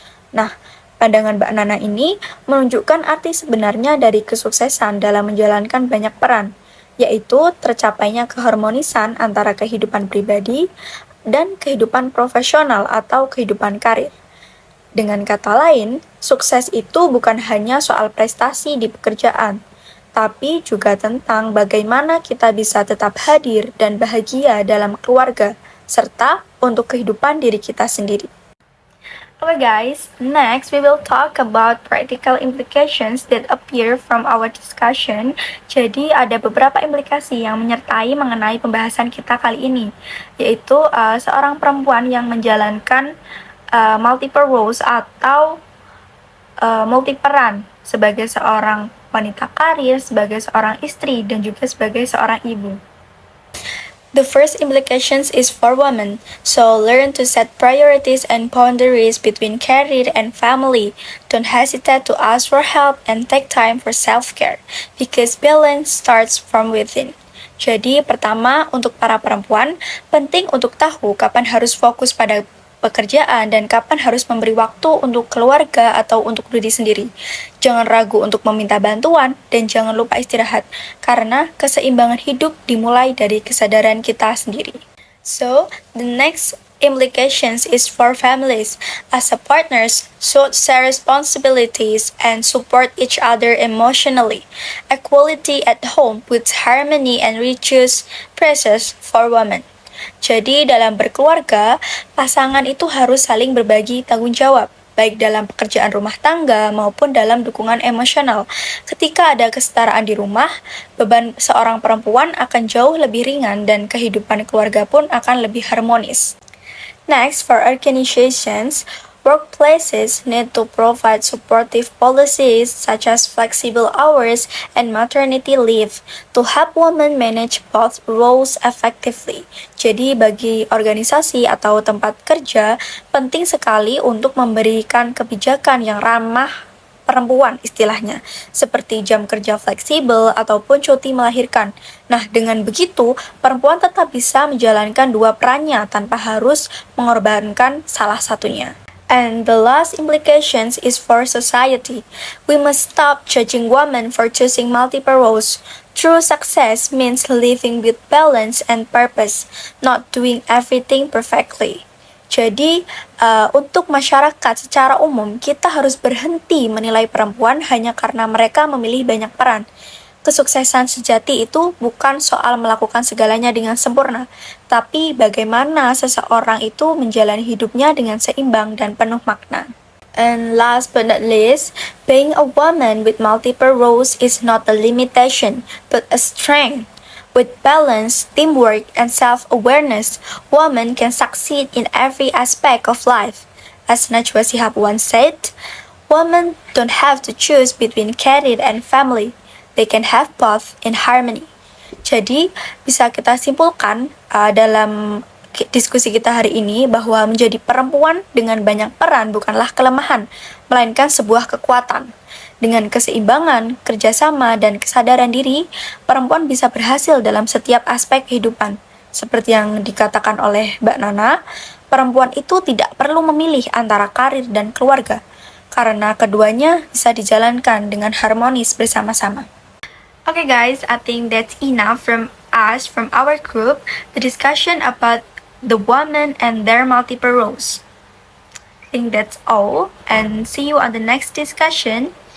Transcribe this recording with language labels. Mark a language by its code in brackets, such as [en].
[id] Nah, pandangan Mbak Nana ini menunjukkan arti sebenarnya dari kesuksesan dalam menjalankan banyak peran, yaitu tercapainya keharmonisan antara kehidupan pribadi dan kehidupan profesional atau kehidupan karir. Dengan kata lain, sukses itu bukan hanya soal prestasi di pekerjaan, tapi juga tentang bagaimana kita bisa tetap hadir dan bahagia dalam keluarga, serta untuk kehidupan diri kita sendiri. [en] Okay guys, next we will talk about practical implications that appear from our discussion. [id] Jadi ada beberapa implikasi yang menyertai mengenai pembahasan kita kali ini, yaitu seorang perempuan yang menjalankan multiple roles atau multiperan sebagai seorang wanita karir, sebagai seorang istri, dan juga sebagai seorang ibu. [en] The first implications is for women, so learn to set priorities and boundaries between career and family. Don't hesitate to ask for help and take time for self-care, because balance starts from within. [id] Jadi pertama, untuk para perempuan, penting untuk tahu kapan harus fokus pada pekerjaan, dan kapan harus memberi waktu untuk keluarga atau untuk diri sendiri. Jangan ragu untuk meminta bantuan dan jangan lupa istirahat, karena keseimbangan hidup dimulai dari kesadaran kita sendiri. [en] So, the next implications is for families. As a partners should share responsibilities and support each other emotionally. Equality at home puts harmony and reduces pressures for women. [id] Jadi dalam berkeluarga, pasangan itu harus saling berbagi tanggung jawab, baik dalam pekerjaan rumah tangga maupun dalam dukungan emosional. Ketika ada kesetaraan di rumah, beban seorang perempuan akan jauh lebih ringan dan kehidupan keluarga pun akan lebih harmonis. [en] Next, for organizations, workplaces need to provide supportive policies such as flexible hours and maternity leave to help women manage both roles effectively. [id] Jadi bagi organisasi atau tempat kerja, penting sekali untuk memberikan kebijakan yang ramah perempuan istilahnya, seperti jam kerja fleksibel ataupun cuti melahirkan. Nah, dengan begitu, perempuan tetap bisa menjalankan dua perannya tanpa harus mengorbankan salah satunya. [en] And the last implications is for society. We must stop judging women for choosing multiple roles. True success means living with balance and purpose, not doing everything perfectly. [id] Jadi, untuk masyarakat secara umum, kita harus berhenti menilai perempuan hanya karena mereka memilih banyak peran. Kesuksesan sejati itu bukan soal melakukan segalanya dengan sempurna, tapi bagaimana seseorang itu menjalani hidupnya dengan seimbang dan penuh makna. [en] And last but not least, being a woman with multiple roles is not a limitation, but a strength. With balance, teamwork, and self-awareness, women can succeed in every aspect of life. As Najwa Shihab once said, women don't have to choose between career and family. They can have both in harmony. [id] Jadi, bisa kita simpulkan dalam diskusi kita hari ini bahwa menjadi perempuan dengan banyak peran bukanlah kelemahan, melainkan sebuah kekuatan. Dengan keseimbangan, kerjasama, dan kesadaran diri, perempuan bisa berhasil dalam setiap aspek kehidupan. Seperti yang dikatakan oleh Mbak Nana, perempuan itu tidak perlu memilih antara karir dan keluarga, karena keduanya bisa dijalankan dengan harmonis bersama-sama. [en] Okay guys, I think that's enough from us, from our group, the discussion about the women and their multiple roles. I think that's all, and see you on the next discussion.